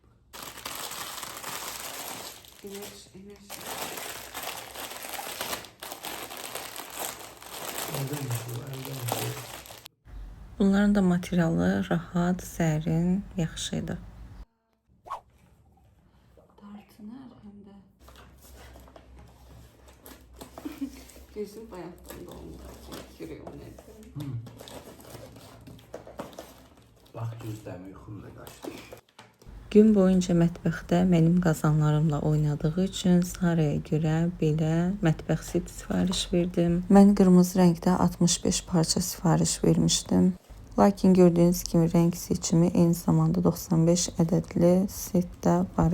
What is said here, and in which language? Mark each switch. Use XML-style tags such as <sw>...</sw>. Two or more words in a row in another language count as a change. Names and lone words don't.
<az>Enerji. Bunların da materialı rahat, sərin, yaxşı idi.</az> <tr>Dartınar hem de. Gözüm bayaktan doldu. Yürüyor ne?</tr> <az>Bak gözlərim yuxumda qaçdı. Gün boyunca mətbəxdə mənim qazanlarımla oynadığı üçün Saraya görə belə mətbəx set sifariş verdim. Mən qırmızı rəngdə 65 parça sifariş vermişdim. Lakin gördüğünüz kimi rəng seçimi eyni zamanda 95 ədədli setdə var idi.</az>